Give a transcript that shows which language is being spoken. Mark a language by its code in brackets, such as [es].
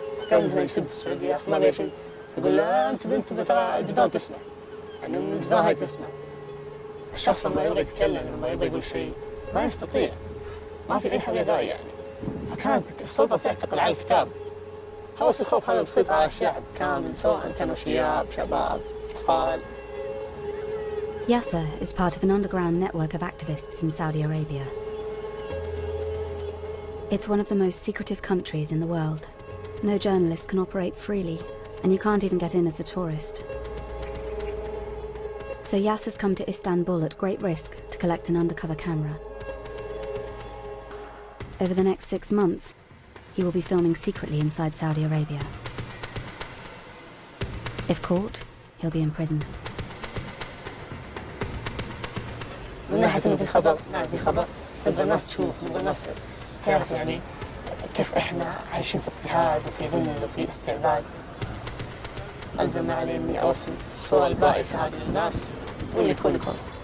[ar] كان مثلا يسب في السعودية ما بيها شيء يقول له أنت بنت ترى الجدران تسمع يعني من الجدران هاي تسمع الشخص لما يبغى يتكلم لما يبغى يقول شيء ما يستطيع ما في أي حل داعي يعني فكانت السلطة تعتقل على الكتاب هوس الخوف هذا بسيطر على الشعب كامل سواء كانوا شباب أطفال. [en] Yasser is part of an underground network of activists in Saudi Arabia. It's one of the most secretive countries in the world. No journalist can operate freely, and you can't even get in as a tourist. So Yasser's come to Istanbul at great risk to collect an undercover camera. Over the next 6 months, he will be filming secretly inside Saudi Arabia. If caught, he'll be imprisoned. [ar] من ناحية إنه في خبر، نعم في خبر، نبغى الناس تشوف، نبغى الناس تعرف يعني كيف إحنا عايشين في اضطهاد وفي ذل وفي استعباد. ألزم علي إني أوصل الصورة البائسة هذه للناس واللي يكون يكون.